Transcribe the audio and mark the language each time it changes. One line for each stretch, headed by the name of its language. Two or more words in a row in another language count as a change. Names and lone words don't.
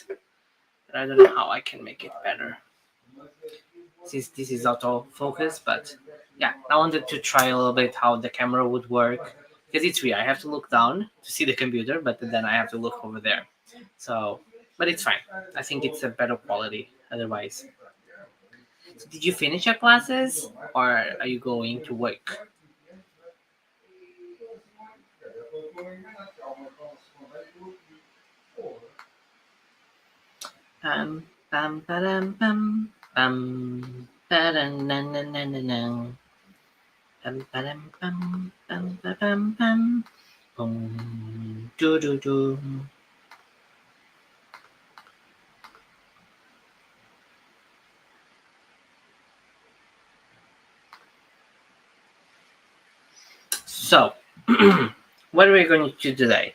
English: I don't know how I can make it better. Since this is autofocus, but yeah, I wanted to try a little bit how the camera would work because it's weird. I have to look down to see the computer, but then I have to look over there. So, but it's fine. I think it's a better quality otherwise. So did you finish your classes or are you going to work? Pam pam padam pam pam padam nan nan nan nan nan. Pam padam pam pam pam pam boom do do do. So, what are we going to do today?